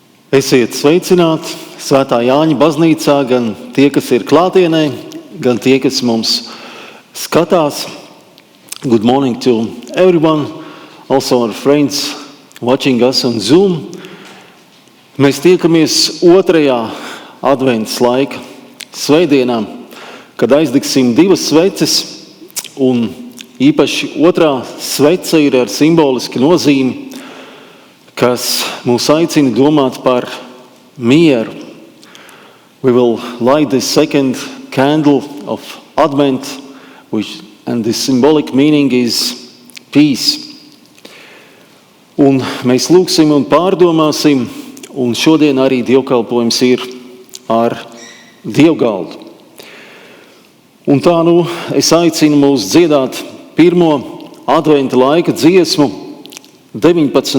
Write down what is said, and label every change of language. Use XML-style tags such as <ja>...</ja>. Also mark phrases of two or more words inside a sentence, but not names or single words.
<lv>Esiet sveicināti Svētā Jāņa baznīcā, gan tie, kas ir klātienē, gan tie, kas mums skatās.</lv> <en>Good morning to everyone, also our friends watching us on Zoom.</en> <lv>Mēs tiekamies otrajā adventas laika svētdienā, kad aizdegsim 2 sveces, un īpaši otrā svece ir ar simbolisku nozīmi, kas mūs aicina domāt par mieru.</lv> <en>We will light the second candle of Advent, and the symbolic meaning is peace.</en> <lv>Un mēs lūgsim un pārdomāsim, un šodien arī dievkalpojums ir ar dievgaldu. Un tā es aicinu mūs dziedāt pirmo adventa laika dziesmu, 19.</lv>